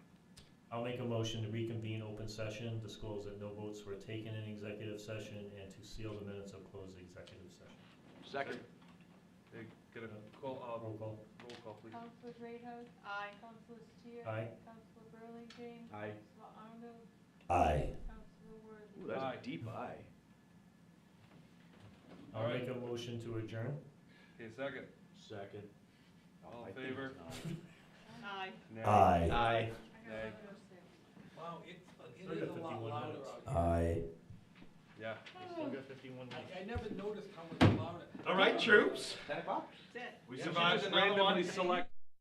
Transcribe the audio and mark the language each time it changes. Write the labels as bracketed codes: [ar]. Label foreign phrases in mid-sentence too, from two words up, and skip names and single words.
[en] I'll make a motion to reconvene open session, disclose that no votes were taken in executive session, and to seal the minutes of closed executive session. Second. Hey, get a call, Roll call. roll call, please. Counselor Greathouse? Aye. Counselor Steer? Aye. Counselor Burlingame? Aye. Counselor Arnold? Aye. Counselor Worthy? Ooh, that's Aye. a deep eye. I'll Alright. make a motion to adjourn. Okay, second. Second. All I in think favor? it's an Aye. Nay. Aye. Aye. I Nay. got 106. Wow, it Still is got a lot 51 louder minutes. out here. Aye. Yeah. We still got 51 minutes. I never noticed how much louder. All right, troops, 10 o'clock? That's it. we Yeah, survived she was another one. randomly select.